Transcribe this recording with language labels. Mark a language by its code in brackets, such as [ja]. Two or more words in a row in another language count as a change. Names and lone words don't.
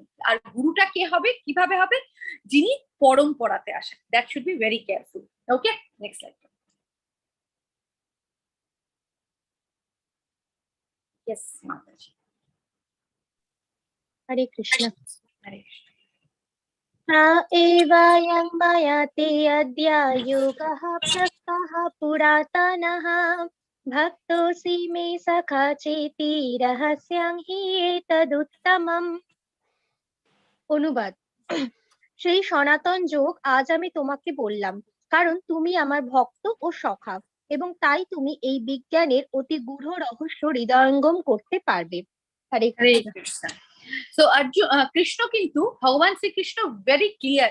[bn] আর গুরুটা কে হবে, কিভাবে হবে? যিনি পরম্পরাতে আসেন। [en] That should be very careful. Okay, next slide. Yes Mataji. [bn] হরে কৃষ্ণ। হরে কৃষ্ণ। [sa] एवायं मया ते अद्य योगः प्रस्तः पुरातनः भक्तोऽसि मे सखा चेति रहस्यं हि एतदुत्तमम्। [bn] অনুবাদ। সেই সনাতন যোগ আজ আমি তোমাকে বললাম, কারণ তুমি আমার ভক্ত ও সখা, এবং তাই তুমি এই বিজ্ঞানের অতি গূঢ় রহস্য হৃদয়ঙ্গম করতে পারবে। হরে হরে কৃষ্ণ। কৃষ্ণ। সো কৃষ্ণ কিন্তু, ভগবান শ্রীকৃষ্ণ [en] very clear.